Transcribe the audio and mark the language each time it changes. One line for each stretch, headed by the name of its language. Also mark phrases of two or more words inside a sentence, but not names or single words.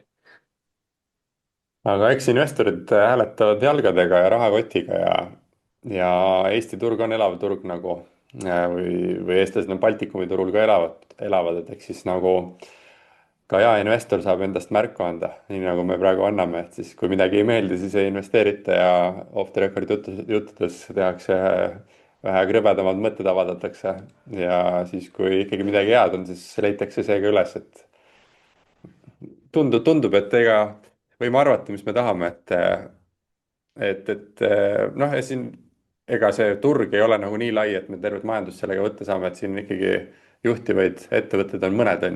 Estonian: Aga eks investorid hääletavad jalgadega ja rahakotiga ja Eesti turg on elav turg nagu või eestlased on Baltikumi turul ka elavad, et eks siis nagu ka jaeinvestor saab endast märku anda, nii nagu me praegu anname, et siis kui midagi ei meeldi, siis ei investeerita ja
English: off the record
Estonian: juttudes tehakse vähe krõbedamad mõtted avaldatakse ja siis, kui ikkagi midagi head on, siis leitakse see ka üles, et tundub, et võime arvata, mis me tahame, et ja siin ega see turg ei ole nagu nii lai, et me tervet majandust sellega võtta saame, et siin ikkagi juhtivaid ettevõtteid on mõned, on ju.